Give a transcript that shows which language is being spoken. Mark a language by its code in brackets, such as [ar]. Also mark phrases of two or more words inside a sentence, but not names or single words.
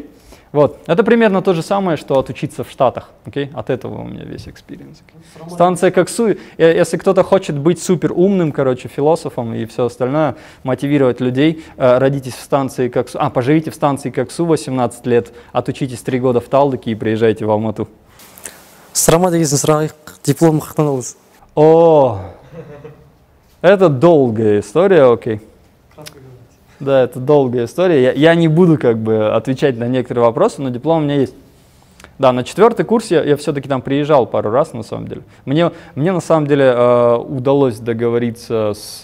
[ru] Вот, это примерно то же самое, что отучиться в Штатах, окей? От этого у меня весь экспириенс. Станция Коксу, если кто-то хочет быть супер умным, короче, философом и все остальное, мотивировать людей, родитесь в станции Коксу, поживите в станции Коксу 18 лет, отучитесь 3 года в Талдыке и приезжайте в Алмату. [kk] Сұрама деген сұрайық, диплом қақтан алдыңыз? [ru] О, это долгая история, окей. Да, это долгая история. Я не буду как бы отвечать на некоторые вопросы, но диплом у меня есть. Да, на 4-й курс я все-таки там приезжал пару раз, на самом деле. Мне на самом деле удалось договориться с...